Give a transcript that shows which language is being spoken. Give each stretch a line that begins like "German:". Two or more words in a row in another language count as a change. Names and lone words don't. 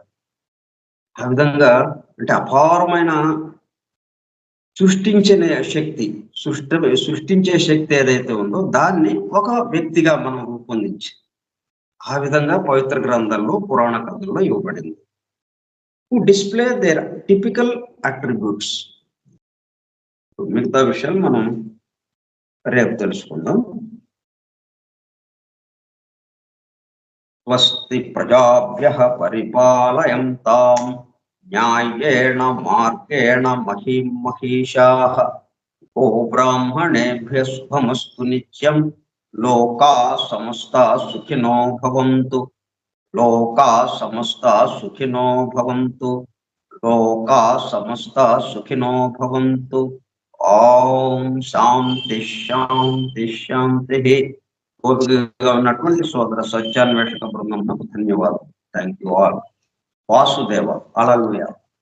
Telugu: ఆ విధంగా అంటే అపారమైన సృష్టించే శక్తి ఏదైతే ఉందో దాన్ని ఒక వ్యక్తిగా మనం రూపొందించి, ఆ విధంగా పవిత్ర గ్రంథాల్లో, పురాణ కథల్లో ఇవ్వబడింది.
English: to display their typical attributes.
Telugu: మిగతా విషయాలు మనం రేపు తెలుసుకుందాం.
Sanskrit: స్వస్తి ప్రజాభ్యః పరిపాలయంతాం న్యాయేణ మార్గేణ మహీం మహీషాః ఓ బ్రాహ్మణేభ్యః శుభమస్తు నిత్యం. లోకాః సమస్తాః సుఖినో భవంతు. లోకాః సమస్తాః సుఖినో భవంతు. లోకాః సమస్తాః సుఖినో భవంతు. ఓం శాంతి శాంతి శాంతి.
Telugu: ఓపికగా ఉన్నటువంటి సోదర సత్యాన్వేషక బృందం ధన్యవాదాలు.
English: thank you all. వాసుదేవ. హల్లెలూయా.